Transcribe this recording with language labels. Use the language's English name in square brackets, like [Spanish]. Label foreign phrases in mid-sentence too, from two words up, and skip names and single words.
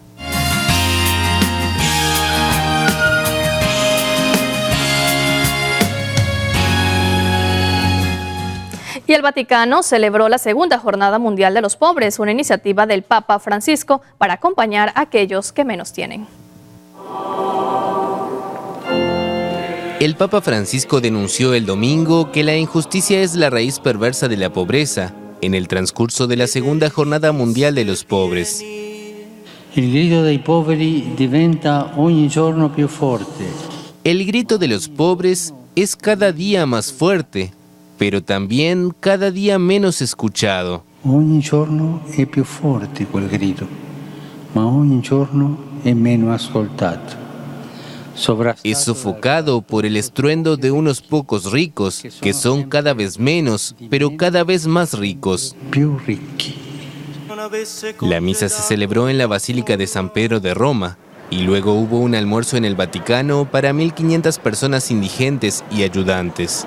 [Spanish] Y el Vaticano celebró la segunda Jornada Mundial de los Pobres, una iniciativa del Papa Francisco para acompañar a aquellos que menos tienen. El Papa Francisco denunció el domingo que la injusticia es la raíz perversa de la pobreza en el transcurso de la segunda Jornada Mundial de los Pobres. [Italian] Il grido dei poveri diventa ogni giorno più forte. [Spanish] El grito de los pobres es cada día más fuerte, pero también cada día menos escuchado. [Italian] Ogni giorno è più forte quel grido, ma ogni giorno è meno ascoltato. [Spanish] Es sofocado por el estruendo de unos pocos ricos, que son cada vez menos, pero cada vez más ricos. La misa se celebró en la Basílica de San Pedro de Roma, y luego hubo un almuerzo en el Vaticano para 1.500 personas indigentes y ayudantes.